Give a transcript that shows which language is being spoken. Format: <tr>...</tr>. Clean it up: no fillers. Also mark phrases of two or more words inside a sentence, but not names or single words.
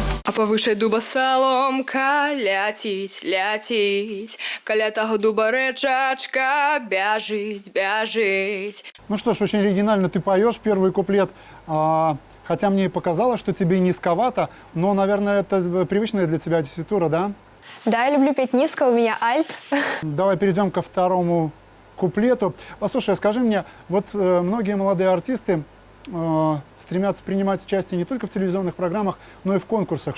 <be>А повыше дуба соломка ляціць, ляціць. Каля таго дуба рэчачка бяжыць, бяжыць.</be> <ru>Ну что ж, очень оригинально ты поешь первый куплет. Хотя мне и показалось, что тебе низковато, но, наверное, это привычная для тебя тесситура, да? Да, я люблю петь низко, у меня альт. Давай перейдем ко второму куплету. Послушай, скажи мне, вот многие молодые артисты стремятся принимать участие не только в телевизионных программах, но и в конкурсах.</ru>